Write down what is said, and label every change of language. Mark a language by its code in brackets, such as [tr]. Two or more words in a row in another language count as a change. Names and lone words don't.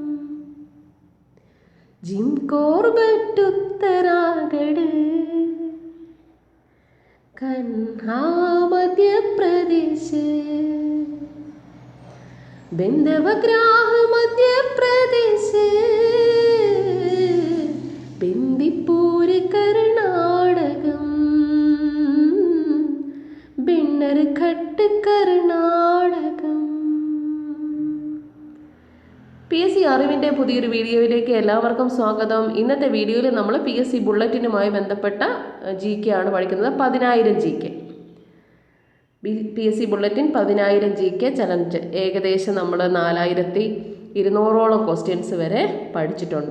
[ml] जिम कॉर्बेट उत्तराखंड, कन्हा मध्य प्रदेश, बिंदवग्राह मध्य प्रदेश, बिंदीपुर कर्नाटकम, बिन्नरघट्ट कर्नाटकम. PSC അറിവിൻ്റെ പുതിയൊരു വീഡിയോയിലേക്ക് എല്ലാവർക്കും സ്വാഗതം. ഇന്നത്തെ വീഡിയോയിൽ നമ്മൾ PSC ബുള്ളറ്റിനുമായി ബന്ധപ്പെട്ട GK ആണ് പഠിക്കുന്നത്. 10,000 GK. PSC ബുള്ളറ്റിൻ 10,000 GK ചലഞ്ച്. ഏകദേശം നമ്മൾ 4,200ഓളം ക്വസ്റ്റ്യൻസ് വരെ പഠിച്ചിട്ടുണ്ട്.